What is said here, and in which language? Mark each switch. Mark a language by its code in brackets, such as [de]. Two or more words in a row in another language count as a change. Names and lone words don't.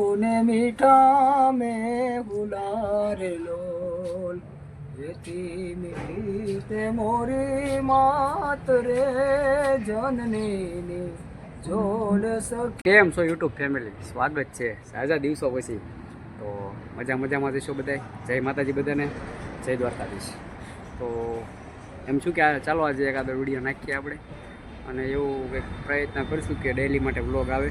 [gu] ને મીઠા મેં હુલારે લોલ એતી મીઠી તે મોરી માત રે જનની ની જોડ સખી. કેમ છો યુટ્યુબ ફેમિલી? સ્વાગત છે સાજા દિવસો પછી. તો મજામાં જઈશું બધા. જય માતાજી બધાને, જય દ્વારકાધીશ. તો એમ છું કે ચાલો આજે એકાદો વિડીયો નાખીએ આપણે, અને એવું કંઈક પ્રયત્ન કરીશું કે ડેઈલી માટે વ્લોગ આવે.